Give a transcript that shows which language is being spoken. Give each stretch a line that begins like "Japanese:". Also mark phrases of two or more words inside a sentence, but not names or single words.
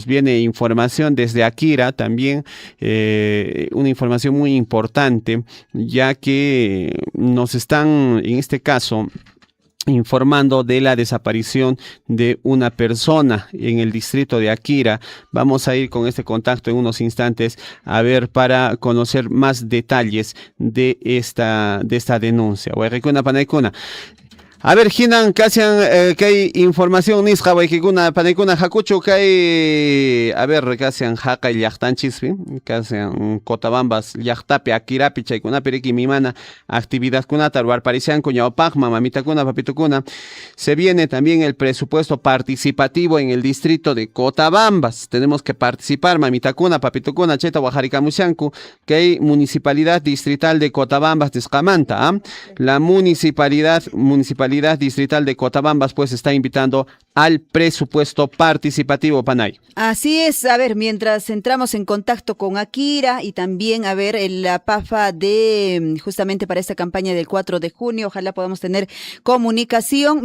Spanish: Viene información desde Akira también, una información muy importante, ya que nos están, en este caso, informando de la desaparición de una persona en el distrito de Akira. Vamos a ir con este contacto en unos instantes a ver, para conocer más detalles de esta denuncia. A ver,
Quechua: Hinan, casian
Spanish: que hay información
Quechua: nisqa waykikuna panaykuna hakuchu kay,
Spanish: a ver,
Quechua: casian haqay llaqtanchispi, casian Cotabambas llaqtapi Akirapi chaykunapi riki mimana actividadkunata ruwarparishanku ñawpaqman mamitakuna papitukuna.
Spanish: Se viene también el presupuesto participativo en el distrito de Cotabambas. Tenemos que participar,
Quechua: mamitakuna papitukuna, cheta wajarikamushanku kay
Spanish: municipalidad distrital
Quechua: de Cotabambas de Escamanta, ¿eh?
Spanish: La municipalidad distrital de Cotabambas pues está invitando al presupuesto participativo, Panay. Así es. A ver, mientras entramos en contacto con Akira y también a ver la PAFA de justamente para esta campaña del 4 de junio, ojalá podamos tener comunicación.